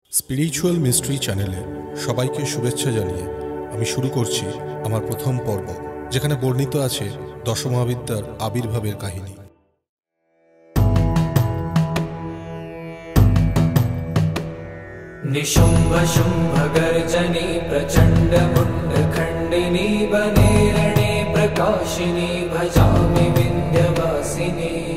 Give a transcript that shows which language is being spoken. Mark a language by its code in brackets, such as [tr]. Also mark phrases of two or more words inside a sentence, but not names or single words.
[bn] স্পিরিচুয়াল মিস্ট্রি চ্যানেলে সবাইকে শুভেচ্ছা জানিয়ে আমি শুরু করছি আমার প্রথম পর্ব, যেখানে বর্ণিত আছে দশমহাবিদ্যার আবির্ভাবের কাহিনী। [sa] निशुम्भ शुम्भ गर्जनी प्रचण्ड मुण्ड खण्डिनी वने रणे प्रकाशिनी भजामि विन्ध्यवासिनी।